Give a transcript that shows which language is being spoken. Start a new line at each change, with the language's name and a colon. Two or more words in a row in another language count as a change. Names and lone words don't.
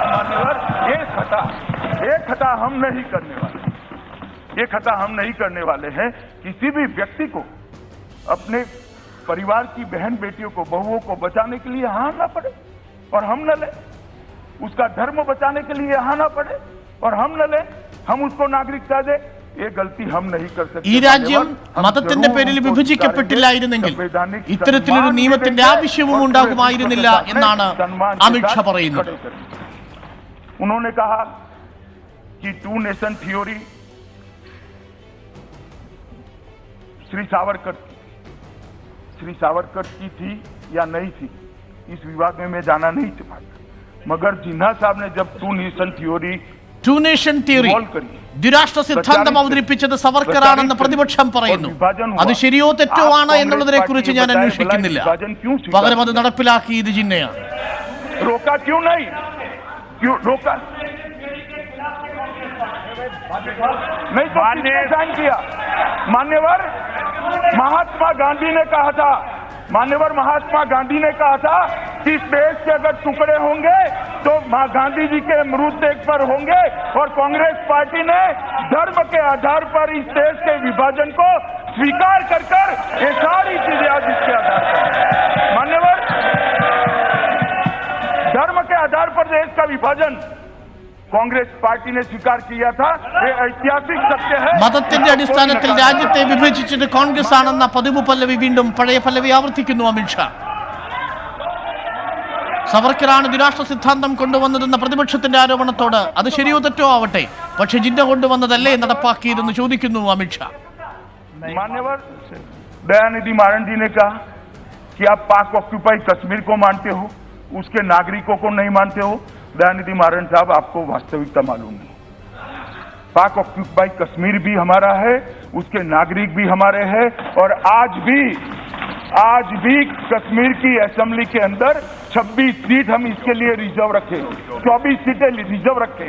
Hindi: मान्यवर, ये खता हम नहीं करने वाले, ये खता हम नहीं करने वाले हैं। किसी भी व्यक्ति को अपने परिवार की बहन बेटियों को, बहुओं को बचाने के लिए यहाँ ना पड़े और हम न ले, उसका धर्म बचाने के लिए यहाँ ना पड़े और हम न ले, हम उसको नागरिकता दे, ये गलती हम नहीं कर सकते।
Malayalam: ഈ രാജ്യം മതത്തിന്റെ പേരിൽ വിഭജിക്കപ്പെട്ടില്ലായിരുന്നെങ്കിൽ ഇത്തരത്തിലൊരു നിയമത്തിന്റെ ആവശ്യവും ഉണ്ടാകുമായിരുന്നില്ല എന്നാണ് അമിത്ഷാ പറയുന്നത്.
Hindi: उन्होंने कहा कि 2
English: nation theory
Hindi: श्री सावरकर की थी या नहीं थी, इस विवाद में मैं जाना नहीं चाहता, मगर जिन्ना साहब ने जब 2
English: nation theory
Malayalam: ദ്വിരാഷ്ട്ര സിദ്ധാന്തം അവതരിപ്പിച്ചത് സവർക്കറാണെന്ന് പ്രതിപക്ഷം പറയുന്നു. അത് ശരിയോ തെറ്റോ ആണ് എന്നുള്ളതിനെ കുറിച്ച് ഞാൻ അന്വേഷിക്കുന്നില്ല. പകരം അത് നടപ്പിലാക്കിയത് ജിന്നയാണ്.
Hindi: मान्यवर महात्मा गांधी ने कहा था, मान्यवर महात्मा गांधी ने कहा था कि इस देश के अगर टुकड़े होंगे तो गांधी जी के मृतदेह पर होंगे, और कांग्रेस पार्टी ने धर्म के आधार पर इस देश के विभाजन को स्वीकार कर ये सारी चीजें आज इसके आधार पर, मान्यवर धर्म के आधार पर देश का विभाजन कांग्रेस पार्टी ने स्वीकार किया था, ये ऐतिहासिक सत्य है.
Malayalam: മതത്തിന്റെ അടിസ്ഥാനത്തിൽ രാജ്യത്തെ വിഭജിച്ചത് കോൺഗ്രസ് ആണെന്ന പതിവ് പല്ലവി വീണ്ടും പഴയ പല്ലവി ആവർത്തിക്കുന്നു അമിത്ഷാ. സവർക്കറാണ് ദ്വിരാഷ്ട്ര സിദ്ധാന്തം കൊണ്ടുവന്നതെന്ന പ്രതിപക്ഷത്തിന്റെ ആരോപണത്തോട് അത് ശരിയോ തെറ്റോ ആവട്ടെ, പക്ഷെ ജിന്ന കൊണ്ടുവന്നതല്ലേ നടപ്പാക്കിയതെന്ന് ചോദിക്കുന്നു അമിത്ഷാ.
Hindi: मान्यवर दयानिधि मारन जी ने कहा कि आप पाक ऑक्यूपाई कश्मीर को मानते हो, उसके नागरिकों को नहीं मानते हो। दयानिधि मारन साहब, आपको वास्तविकता मालूम नहीं। पाक ऑक्यूपाई कश्मीर भी हमारा है, उसके नागरिक भी हमारे हैं, और आज भी कश्मीर की असेंबली के अंदर 26 सीट हम इसके लिए रिजर्व रखे, 24 सीटें रिजर्व रखे।